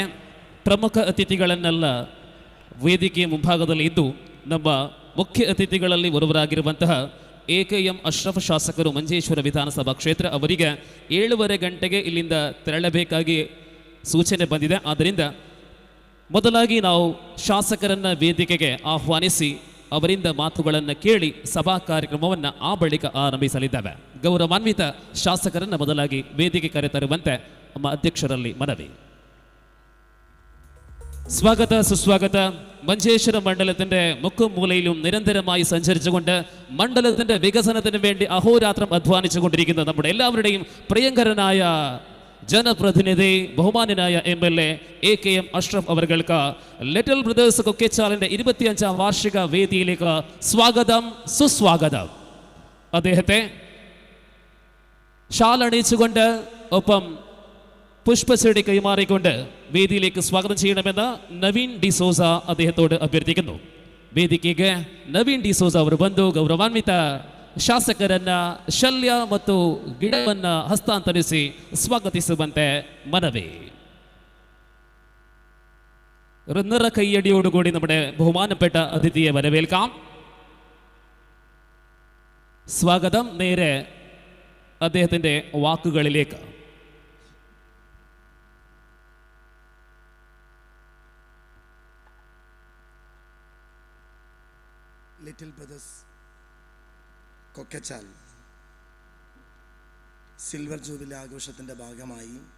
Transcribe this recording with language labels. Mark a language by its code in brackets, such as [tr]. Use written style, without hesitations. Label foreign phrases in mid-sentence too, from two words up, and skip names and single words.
[kn] ಪ್ರಮುಖ ಅತಿಥಿಗಳನ್ನೆಲ್ಲ ವೇದಿಕೆಯ ಮುಂಭಾಗದಲ್ಲಿ ಇದ್ದು ನಮ್ಮ ಮುಖ್ಯ ಅತಿಥಿಗಳಲ್ಲಿ ಒಬ್ಬರಾಗಿರುವಂತಹ AKM ಅಶ್ರಫ್ ಶಾಸಕರು ಮಂಜೇಶ್ವರ ವಿಧಾನಸಭಾ ಕ್ಷೇತ್ರ ಅವರಿಗೆ 7:30 ಗಂಟೆಗೆ ಇಲ್ಲಿಂದ ತೆರಳಬೇಕಾಗಿ ಸೂಚನೆ ಬಂದಿದೆ. ಆದ್ದರಿಂದ ಮೊದಲಾಗಿ ನಾವು ಶಾಸಕರನ್ನ ವೇದಿಕೆಗೆ ಆಹ್ವಾನಿಸಿ ಅವರಿಂದ ಮಾತುಗಳನ್ನು ಕೇಳಿ ಸಭಾ ಕಾರ್ಯಕ್ರಮವನ್ನು ಆ ಬಳಿಕ ಆರಂಭಿಸಲಿದ್ದೇವೆ. ಗೌರವಾನ್ವಿತ ಶಾಸಕರನ್ನ ಮೊದಲಾಗಿ ವೇದಿಕೆ ಕರೆತರುವಂತೆ ನಮ್ಮ ಅಧ್ಯಕ್ಷರಲ್ಲಿ മനവി. [ml] സ്വാഗത സുസ്വാഗത. മഞ്ചേശ്വരം മണ്ഡലത്തിന്റെ മുക്കുമൂലയിലും നിരന്തരമായി സഞ്ചരിച്ചുകൊണ്ട് മണ്ഡലത്തിന്റെ വികസനത്തിന് വേണ്ടി അഹോരാത്രം അധ്വാനിച്ചുകൊണ്ടിരിക്കുന്ന നമ്മുടെ എല്ലാവരുടെയും പ്രിയങ്കരനായ ജനപ്രതിനിധി ബഹുമാന്യനായ MLA AKM അഷ്റഫ് അവർക്ക് ലിറ്റിൽ ബ്രദേഴ്സ് കൊക്കച്ചാലിന്റെ 25ാം വാർഷിക വേദിയിലേക്ക് സ്വാഗതം സുസ്വാഗതം. അദ്ദേഹത്തെ ഷാൾ അണിയിച്ചുകൊണ്ട് ഒപ്പം പുഷ്പച്ചെടി കൈമാറിക്കൊണ്ട് വേദിയിലേക്ക് സ്വാഗതം ചെയ്യണമെന്ന് ನವೀನ್ ಡಿಸೋಜ അദ്ദേഹത്തോട് ಅಭ್ಯರ್ಥಿക്കുന്നു. [kn] ವೇದಿಕೆಗೆ ನವೀನ್ ಡಿಸೋಜ ಅವರು ಬಂದು ಗೌರವಾನ್ವಿತ ಶಾಸಕರನ್ನ ಶಲ್ಯ ಮತ್ತು ಗಿಡವನ್ನ ಹಸ್ತಾಂತರಿಸಿ ಸ್ವಾಗತಿಸುವಂತೆ ಮನವಿ. [ml] നിറ കൈയടിയോടുകൂടി നമ്മുടെ ബഹുമാനപ്പെട്ട അതിഥിയെ വരവേൽക്കാം. സ്വാഗതം. നേരെ അദ്ദേഹത്തിന്റെ വാക്കുകളിലേക്ക്. ലിറ്റിൽ ബ്രദേഴ്സ് കൊക്കച്ചാൽ സിൽവർ ജൂബിലി ആഘോഷത്തിൻ്റെ ഭാഗമായി